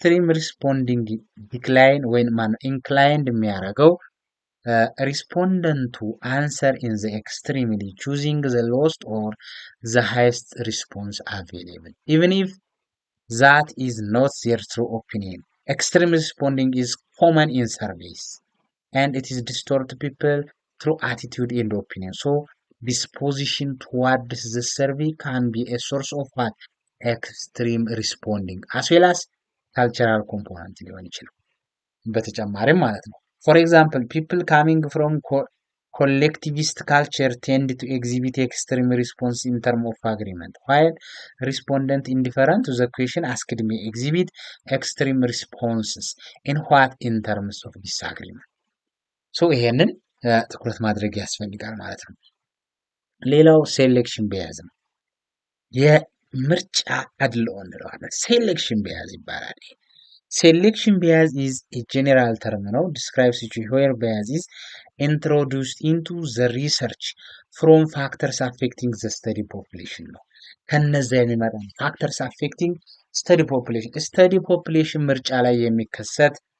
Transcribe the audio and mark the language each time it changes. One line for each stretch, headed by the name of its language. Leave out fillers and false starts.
English: responding decline when man inclined የሚያደርገው respondent to answer in the extremely choosing the lowest or the highest response available even if that is not their true opinion. Extreme responding is common in surveys and it is distort people through attitude and opinion. So disposition towards the survey can be a source of what? Extreme responding as well as cultural component
Amharic: ሊሆን ይችላል በተጨማሪም ማለት ነው
English: For example, people coming from collectivist culture tend to exhibit extreme response in terms of agreement, while respondent indifferent to the question asked may exhibit extreme responses in what in terms of disagreement. So
Amharic: ይሄንን ትኩረት ማድረግ ያስፈልጋል ማለት ነው። ሌላው ሴሌክሽን ቢያዝ ነው። የምርጫ አድልኦ እንለዋለን። ሴሌክሽን ቢያዝ ይባላል።
English: Selection bias is a general term now describes situation where bias is introduced into the research from factors affecting the study population
Amharic: ነው ከነዛ የሚመጣ
English: factors affecting study population
Amharic: ምርጫ ላይ የሚከሰት